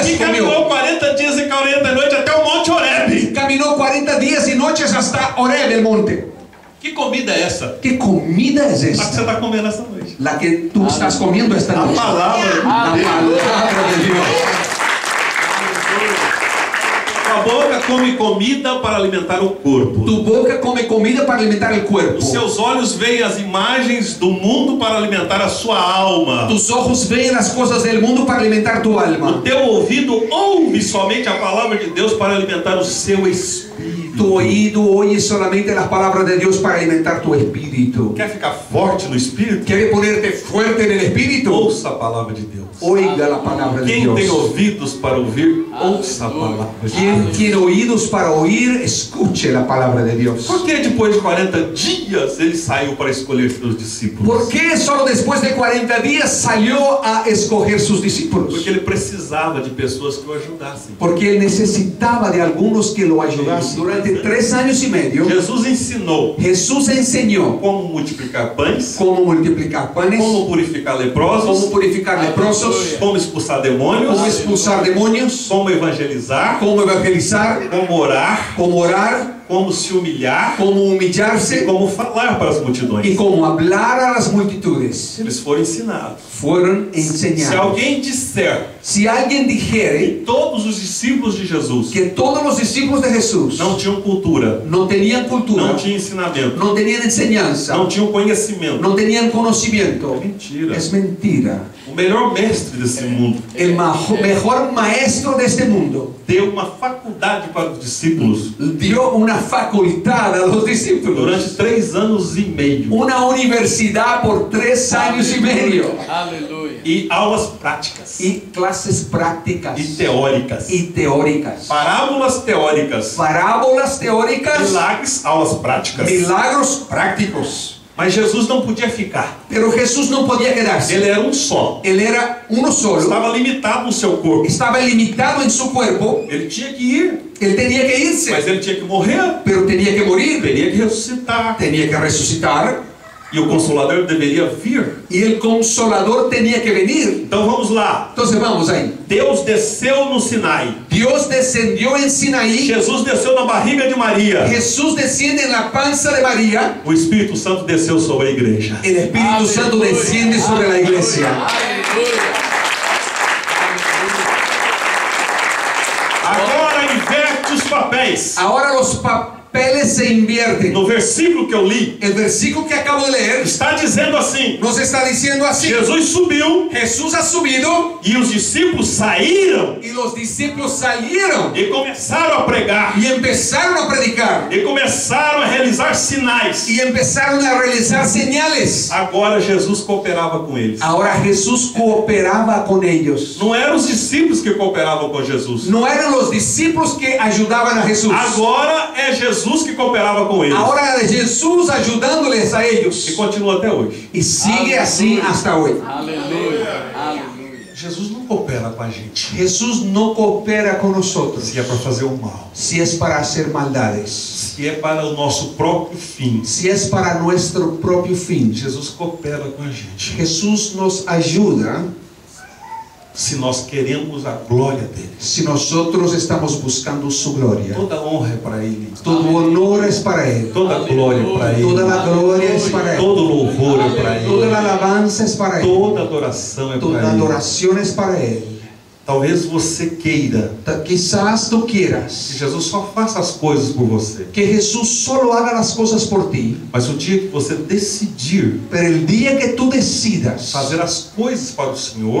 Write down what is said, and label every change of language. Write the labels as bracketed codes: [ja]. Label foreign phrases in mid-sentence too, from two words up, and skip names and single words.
[pt] E [es] comió. [pt] caminhou 40 dias e 40 noites até o Monte Horebe. [es] Caminó 40 días y noches hasta Horeb, el monte. [pt] Que comida é essa? [es] ¿Qué comida es [pt] A que você [es] esta? [pt] está comendo essa noite. [es] La que tú estás comiendo esta [pt] A [es] noche. [pt] palavra de [es] La [pt] Deus. [es] palabra de Dios. [pt] A boca come comida para alimentar o corpo. [es] Tu boca come comida para alimentar el cuerpo. [pt] Os seus olhos veem as imagens do mundo para alimentar a sua alma. [es] Tus ojos ven las cosas del mundo para alimentar tu [pt] O [es] alma. [pt] teu ouvido ouve somente a palavra de Deus para alimentar o seu espírito. [es] Tu oído oye solamente las palabras de Dios para alimentar tu espíritu. [pt] Quer ficar forte no espírito? [es] ¿Quieres ponerte fuerte en el espíritu? [pt] Ouça a palavra de Deus. [es] Oiga la palabra de [pt] Quem tem [es] Dios. [pt] ouvidos para ouvir, ouça a palavra de Deus. [es] Quien tiene oídos para oír, escuche la palabra de Dios. [pt] Por que depois de 40 dias ele saiu para escolher seus discípulos? [es] ¿Por qué solo después de 40 días salió a escoger sus discípulos? [pt] Porque ele precisava de pessoas que o ajudassem. [es] Porque él necesitaba de algunos que lo ayudasen. Durante 3 años y medio, [pt] Jesus ensinou [es] Jesús enseñó [pt] como multiplicar pães, [es] cómo multiplicar panes, [pt] como purificar leprosos, [es] cómo purificar leprosos, [pt] como expulsar demônios, [es] cómo expulsar demonios, [pt] como evangelizar, [es] cómo evangelizar, [pt] como orar, [es] cómo orar, [pt] como se humilhar [es] cómo [pt] e [es] humillarse [pt] como falar para as multidões. [es] y cómo hablar a las multitudes. [pt] Eles foram ensinados. [es] Fueron [pt] Se [es] enseñados. [pt] alguém disser [es] Si alguien dijere [pt] que todos os discípulos de Jesus [es] que todos los discípulos de Jesús [pt] não tinham cultura, [es] no tenían cultura, [pt] não tinham ensinamento, [es] no tenían enseñanza, [pt] não tinham conhecimento, [es] no tenían conocimiento, [pt] mentira. [es] es mentira. [pt] O melhor mestre desse mundo [es] El mejor maestro de este mundo [pt] deu uma faculdade para os discípulos [es] dio una facultad a los discípulos, [pt] durante 3 anos e meio [es] una universidad por 3 años y medio, [pt] Aleluia. e aulas práticas [es] y clases prácticas [pt] e teóricas, [es] y teóricas, [pt] parábolas teóricas, [es] parábolas teóricas, [pt] milagres, aulas práticas. [es] milagros prácticos. [pt] Mas Jesus não podia ficar. [es] Pero Jesús no podía quedarse. [pt] Ele era um só. [es] Él era uno solo, [pt] Estava limitado no seu corpo. [es] estaba limitado en su cuerpo, [pt] Ele tinha que ir, [es] él tenía que irse, [pt] mas ele tinha que morrer, [es] pero tenía que morir, [pt] teria que ressuscitar. [es] tenía que resucitar [pt] E o Consolador deveria vir. [es] y el Consolador tenía que venir. [pt] Então vamos lá. [es] Entonces vamos ahí. [pt] Deus desceu no Sinai. [es] Dios descendió en Sinaí, [pt] Jesus desceu na barriga de Maria. [es] Jesús desciende en la panza de María, [pt] O Espírito Santo desceu sobre a igreja. [es] el Espíritu Santo desciende sobre la iglesia. [pt] Aleluia. Agora inverte os papéis. [es] Ahora los papeles se invierten. [pt] No versículo que eu li, [es] El versículo que acabo de leer [pt] está dizendo assim: [es] nos está diciendo así: [pt] Jesus subiu [es] Jesús ha subido [pt] e os discípulos saíram [es] y los discípulos salieron [pt] e começaram a pregar, [es] y empezaron a predicar [pt] e começaram a realizar sinais. [es] y empezaron a realizar señales. [pt] Agora Jesus cooperava com eles. [es] Ahora Jesús cooperaba con ellos. [pt] Não eram os discípulos que cooperavam com Jesus. [es] No eran los discípulos que ayudaban a Jesús. [pt] Agora é Jesus que cooperava com eles. [es] Ahora era Jesús ayudándoles a [pt] E [es] ellos. [pt] continua até hoje. [es] Y sigue así hasta hoy. [pt] Aleluia. Jesus não coopera com a gente [es] Jesús no coopera con nosotros [pt] se é para fazer o mal, [es] si es para hacer maldades, [pt] se é para o nosso próprio fim. [es] si es para nuestro propio fin. [pt] Jesus coopera com a gente [es] Jesús nos ayuda [pt] se nós queremos a glória dele. [es] si nosotros estamos buscando su gloria. [pt] Toda honra é para ele, [es] Todo honor es para Él. [pt] toda glória é para ele, [es] Toda la gloria es para Él. [pt] todo louvor é para [es] Toda la [pt] ele, [es] alabanza es para Él. [pt] toda adoração é [es] Toda [pt] para ele. [es] adoración es para Él. [pt] Talvez você queira [es] Quizás tú [pt] que [es] quieras [pt] Jesus só faça as coisas por você, [es] que Jesús solo haga las cosas por ti, [pt] mas o dia que você decidir [es] pero el día que tú decidas [pt] fazer as coisas para o Senhor,